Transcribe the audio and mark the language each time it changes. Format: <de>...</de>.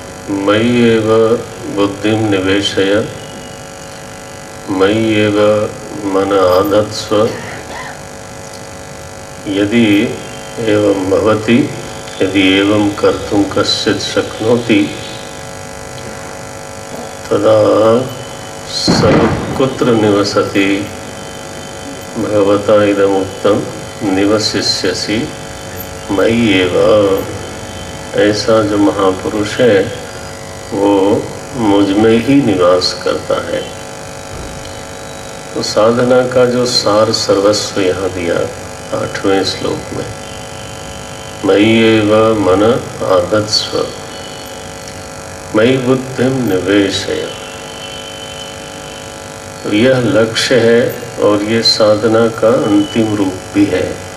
<sa>मयि एव बुद्धिं निवेशय मयि एव मन आधत्स्व। यदि एवं भवति, यदि एवं कर्तुं कश्चित् शक्नोति, तदा सर्वकुत्र निवसति भगवता इदमुक्तं निवसिष्यसि मयि एव।</sa> <hi>ऐसा जो महापुरुष है वो मुझ में ही निवास करता है। तो साधना का जो सार सर्वस्व यहाँ दिया 8वें श्लोक में,</hi> <sa>मयि एव मन आधत्स्व मयि बुद्धिं निवेशय,</sa> <hi>तो यह लक्ष्य है और ये साधना का अंतिम रूप भी है।</hi>